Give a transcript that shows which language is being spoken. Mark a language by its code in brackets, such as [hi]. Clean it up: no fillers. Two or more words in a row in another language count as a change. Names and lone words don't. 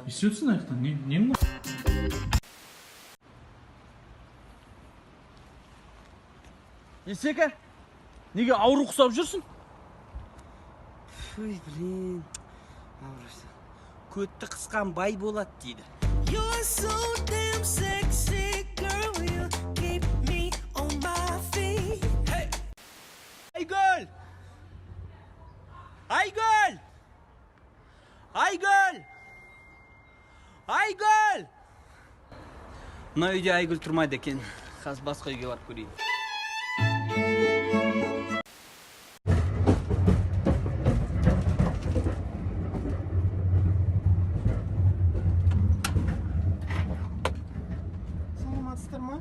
[kk] не істеп аяқтан, не Сека, неге ауру құсап жүрсің? Ой, блин. Көтті қысқан бай болады дейді. [en] You're so damn sexy, girl. You keep me on my feet. Hey. [kk] Айгүл! Айгүл! Айгүл! Айгүл! Мына үйде Айгүл тұрмайды екен. Қазір басқа үйге барып көрейін. Саламатсыздар ма?